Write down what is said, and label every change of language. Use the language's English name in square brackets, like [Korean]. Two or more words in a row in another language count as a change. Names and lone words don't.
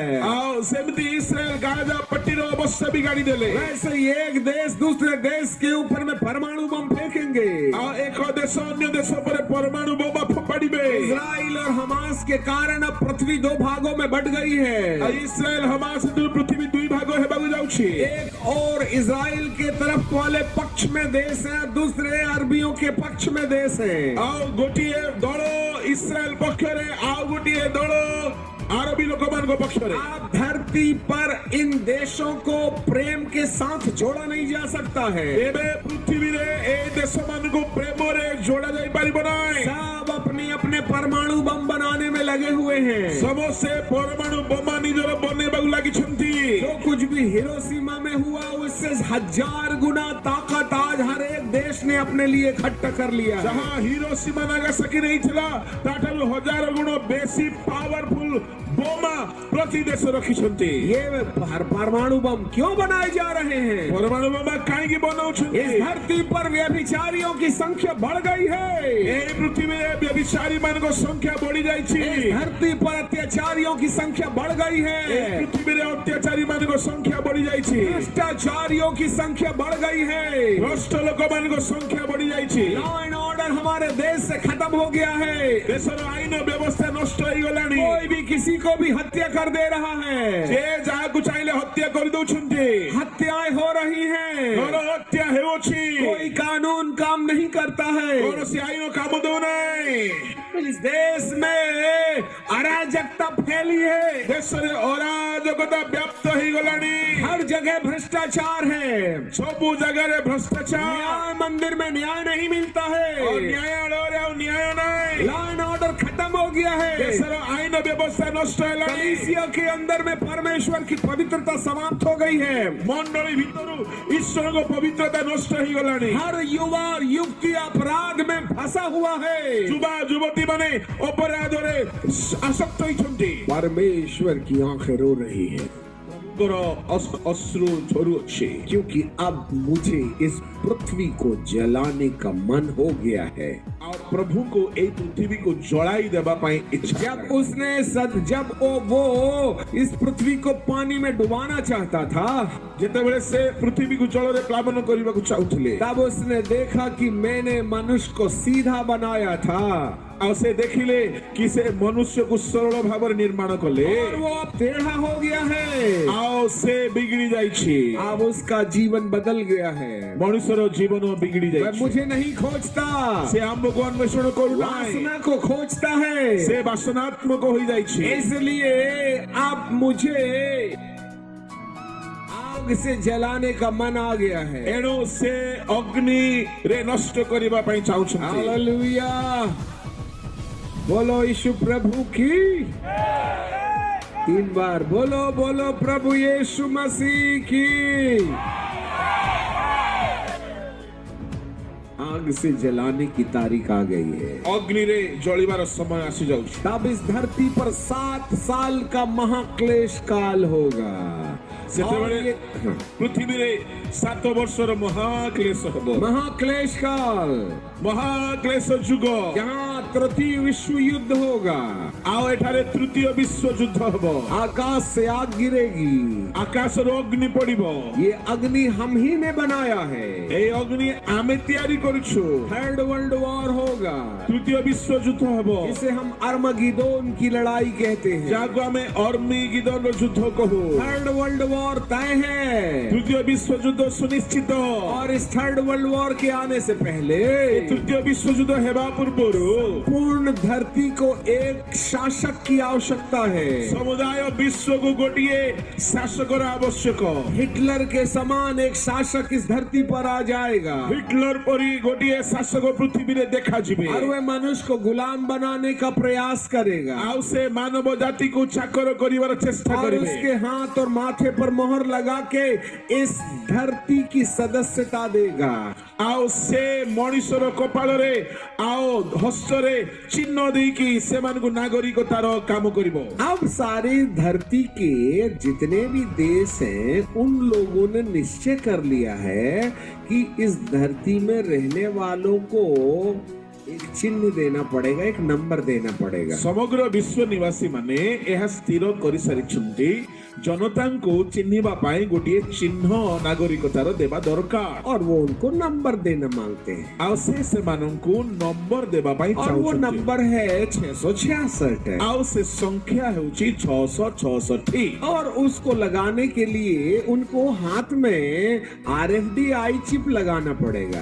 [Odia] ଆଉ ସେମିତି ଇସ୍ରାଏଲ ଗାଜା ପଟ୍ଟିର ଅବସ୍ଥା ବିଗାଡ଼ି ଦେଲେ। [Hindi] वैसे ही एक देश दूसरे देश के ऊपर में परमाणु बम फेंकेंगे। [Odia] ଆଉ ଏକ ଦେଶ ଅନ୍ୟ ଦେଶ ଉପରେ ପରମାଣୁ ବୋମା ଫୋପାଡ଼ିବେ। [Hindi] इस्राइल और हमास के कारण अब पृथ्वी 2 भागों में बट गई है। [Odia] ଆଉ ଇସ୍ରାଏଲ ହମାସ ଭିତରୁ ପୃଥିବୀ 2 ଭାଗ ହେବାକୁ ଯାଉଛି। [Hindi] एक और इस्राइल के तरफ वाले पक्ष में देश है, दूसरे अरबियों के पक्ष में देश है। [Odia] ଆଉ ଗୋଟିଏ ଦଳ ଇସ୍ରାଏଲ ପକ୍ଷରେ ଆଉ ଗୋଟିଏ ଦଳ ଆରବୀ ଲୋକମାନଙ୍କ ପକ୍ଷରେ [Hindi] आप धरती पर इन देशों को प्रेम के साथ जोड़ा नहीं जा सकता है। [Odia] ଏବେ ପୃଥିବୀରେ ଏ ଦେଶମାନଙ୍କୁ ପ୍ରେମରେ ଯୋଡ଼ା ଯାଇ ପାରିବ ନାହିଁ। [Hindi] सब अपने अपने परमाणु बम बनाने में लगे हुए हैं। [Odia] ସମସ୍ତେ ପରମାଣୁ ବୋମା ନିଜର ବନେଇବାକୁ ଲାଗିଛନ୍ତି। [Hindi] जो कुछ भी हिरोशिमा में हुआ उससे 1000 गुना ताकत आज हर एक देश ने अपने लिए इकट्ठा कर लिया है। [Odia] ଯାହା ହିରୋସୀମା ନାଗାସାକି ନେଇଥିଲା ତାଠାରୁ 1000 ଗୁଣ ବେଶୀ ପାୱାରଫୁଲ ବୋମା ପ୍ରତି ଦେଶ ରଖିଛନ୍ତି। [Hindi] ये परमाणु बम क्यों बनाए जा रहे हैं? [Odia] ପରମାଣୁ ବୋମା କାହିଁକି ବନାଉଛନ୍ତି? [Hindi] इस धरती पर व्यभिचारियों की संख्या बढ़ गई है। [Odia] ଏହି ପୃଥିବୀରେ ବ୍ୟଭିଚାରୀ ମାନଙ୍କ ସଂଖ୍ୟା ବଢି ଯାଇଛି। [Hindi] इस धरती पर अत्याचारियों की संख्या बढ़ गई है। [Odia] ଏହି ପୃଥିବୀରେ ଅତ୍ୟାଚାରୀ ମାନଙ୍କ ସଂଖ୍ୟା ବଢି ଯାଇଛି। [Hindi] भ्रष्टाचारियों की संख्या बढ़ गई है। [Odia] ଭ୍ରଷ୍ଟ ଲୋକମାନଙ୍କ ସଂଖ୍ୟା ବଢି ଯାଇଛି। [English] law and order [Hindi] हमारे देश से खत्म हो गया है। [Odia] ଦେଶର ଆଇନ ବ୍ୟବସ୍ଥା ନଷ୍ଟ ହେଇଗଲାଣି। [Hindi] कोई भी किसी को भी हत्या कर दे रहा है। [Odia] ଯେ ଯାହାକୁ ଚାହିଁଲେ ହତ୍ୟା କରିଦଉଛନ୍ତି। [Hindi] हत्याएं हो रही हैं। [Odia] ଘର ହତ୍ୟା ହେଉଅଛି। [Hindi] कोई कानून काम नहीं करता है। [Odia] କୌଣସି ଆଇନ କାମ ଦଉନାହିଁ। [Hindi] इस देश में अराजकता फैली है। [Odia] ଦେଶରେ ଅରାଜକତା ବ୍ୟାପ୍ତ ହେଇଗଲାଣି। [Hindi] हर जगह भ्रष्टाचार है। [Odia] ସବୁ ଜାଗାରେ ଭ୍ରଷ୍ଟାଚାର। [Hindi] न्याय मंदिर में न्याय नहीं मिलता है। [Odia] ନ୍ୟାୟାଳୟରେ ଆଉ ନ୍ୟାୟ ନାହିଁ। [English] law and order [Hindi] खत्म हो गया है। [Odia] ଦେଶର ଆଇନ ବ୍ୟବସ୍ଥା ନଷ୍ଟ ହେଲାଣି। [Hindi] कलीसिया के अंदर में परमेश्वर की पवित्रता समाप्त हो गई है। [Odia] ମଣ୍ଡଳୀ ଭିତରୁ ଈଶ୍ୱରଙ୍କ ପବିତ୍ରତା ନଷ୍ଟ ହେଇଗଲାଣି। [Hindi] हर युवा और युवती अपराध में फंसा हुआ है। [Odia] ଯୁବା ଯୁବତୀ ମାନେ ଅପରାଧରେ ଆସକ୍ତ ହୋଇଛନ୍ତି। [Hindi] परमेश्वर की आंखें रो रही है [Odia] ଅଶ୍ରୁ ଝରୁଅଛି। [Hindi] क्योंकि अब मुझे इस पृथ्वी को जलाने का मन हो गया है। [Odia] ଆଉ ପ୍ରଭୁଙ୍କୁ ଏଇ ପୃଥିବୀକୁ ଜଳାଇ ଦେବା ପାଇଁ ଇଚ୍ଛା। [Hindi] जब वो इस पृथ्वी को पानी में डुबाना चाहता था, [Odia] ଯେତେବେଳେ ସେ ପୃଥିବୀକୁ ଜଳରେ ପ୍ଲାବନ କରିବାକୁ ଚାହୁଥିଲେ [Hindi] तब उसने देखा कि मैंने मनुष्य को सीधा बनाया था [Odia] ଆଉ ସେ ଦେଖିଲେ କି ସେ ମନୁଷ୍ୟକୁ ସରଳ ଭାବରେ ନିର୍ମାଣ କଲେ [Hindi] और वो अब टेढ़ा हो गया है। [Odia] ଆଉ ସେ ବିଗିଡି ଯାଇଛି। [Hindi] अब उसका जीवन बदल गया है। [Odia] ମଣିଷର ଜୀବନ ବିଗିଡି [Hindi] वह [Odia] ଯାଇଛି। [Hindi] मुझे नहीं खोजता, [Odia] ସେ ଆମ୍ଭକୁ ଅନ୍ୱେଷଣ କରୁନାହିଁ। [Hindi] वासना को खोजता है। [Odia] ସେ ବାସନାତ୍ମକ ହୋଇଯାଇଛି। [Hindi] इसलिए अब मुझे आग से जलाने का मन आ गया है। [Odia] ଏଣୁ ସେ ଅଗ୍ନିରେ ନଷ୍ଟ କରିବା ପାଇଁ ଚାହୁଁଛନ୍ତି। [Hindi] हालेलुया, बोलो यीशु प्रभु की। 3 बार बोलो बोलो प्रभु यीशु मसीह की। आग से जलाने की तारीख आ गई है। [Odia] ଅଗ୍ନିରେ ଜଳିବାର ସମୟ ଆସି ଯାଉଛି। [Hindi] तब इस धरती पर 7 साल का महाक्लेश काल होगा। [Odia] ସେତେବେଳେ ପୃଥିବୀରେ 7 ବର୍ଷର ମହାକ୍ଲେଶ ହେବ। [Hindi] महाक्लेश काल, [Odia] ମହାକ୍ଲେଶ ଯୁଗ। [Hindi] यहाँ तृतीय विश्व युद्ध होगा। [Odia] ଆଉ ଏଠାରେ ତୃତୀୟ ବିଶ୍ୱଯୁଦ୍ଧ ହେବ। [Hindi] आकाश से आग गिरेगी। [Odia] ଆକାଶରୁ ଅଗ୍ନି ପଡିବ। [Hindi] ये अग्नि हम ही ने बनाया है। [Odia] এই ଅଗ୍ନି ଆମେ ତିଆରି କରୁଛୁ। [English] third world war [Hindi] होगा। [Odia] ତୃତୀୟ ବିଶ୍ୱଯୁଦ୍ଧ ହେବ। [Hindi] इसे हम अर्मगिदोन की लड़ाई कहते हैं। [Odia] ଯାହାକୁ ଆମେ ଅର୍ମିଗିଦୋନର ଯୁଦ୍ଧ କହୁ। [English] third world war [Hindi] तय है। [Odia] ତୃତୀୟ ବିଶ୍ୱଯୁଦ୍ଧ ସୁନିଶ୍ଚିତ। [Hindi] और इस [English] third world war [Hindi] के आने से पहले [Odia] ତୃତୀୟ ବିଶ୍ୱଯୁଦ୍ଧ ହେବା ପୂର୍ବରୁ [Hindi] पूर्ण धरती को एक शासक की आवश्यकता है। [Odia] ସମୁଦାୟ ବିଶ୍ୱକୁ ଗୋଟିଏ ଶାସକର ଆବଶ୍ୟକ। [Hindi] हिटलर के समान एक शासक इस धरती पर आ जाएगा [Odia] ହିଟଲର ପରି ଗୋଟିଏ ଶାସକ ପୃଥିବୀରେ ଦେଖାଯିବେ। [Hindi] और वह मनुष्य को गुलाम बनाने का प्रयास करेगा [Odia] ଆଉ ସେ ମାନବ ଜାତିକୁ ଚାକର କରିବାର ଚେଷ୍ଟା [Hindi] और [Odia] କରିବେ। [Hindi] उसके हाथ और माथे पर मोहर लगा के इस धरती की सदस्यता देगा। [Odia] ଆଉ ସେ ମଣିଷର କପାଳରେ ଆଉ ହସ୍ତରେ ଚିହ୍ନ ଦେଇକି ସେମାନଙ୍କୁ ନାଗରିକତାର କାମ କରିବ। [Hindi] अब सारी धरती के जितने भी देश हैं उन लोगों ने निश्चय कर लिया है कि इस धरती में रहने वालों को एक चिन्ह देना पड़ेगा, एक नंबर देना पड़ेगा। [Odia] ସମଗ୍ର ବିଶ୍ୱ ନିବାସୀ ମାନେ ଏହା ସ୍ଥିର କରିସାରିଛନ୍ତି ଜନତା କୁ ଚିହ୍ନିବା ପାଇଁ ଗୋଟେ ଚିହ୍ନ ନାଗରିକତାର ଦେବା ଦରକାର [Hindi] और वो उनको नंबर देना मांगते हैं [Odia] ଆଉ ସେ ମାନଙ୍କୁ ନମ୍ବର ଦେବା ପାଇଁ [Hindi] और वो [Odia] चाहुछंती [Hindi] नंबर है 666 [Odia] ଆଉ ସେ ସଂଖ୍ୟା ହେଉଛି 666 [Hindi] और उसको लगाने के लिए उनको हाथ में [English] RFID chip [Hindi] लगाना पड़ेगा।